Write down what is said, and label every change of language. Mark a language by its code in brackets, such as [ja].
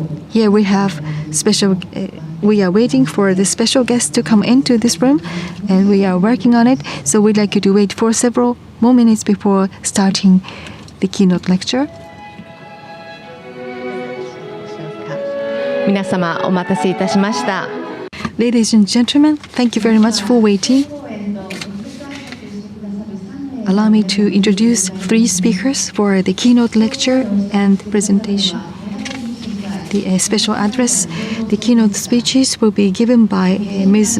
[en] Here we have special. We are waiting for the special guest to come into this room, and we are working on it. So we'd like you to wait for several more minutes before starting the keynote lecture. [ja] 皆様お待たせいたしました。 [en] Ladies and gentlemen, thank you very much for waiting. Allow me to introduce 3 speakers for the keynote lecture and presentation. The special address, the keynote speeches will be given by Ms.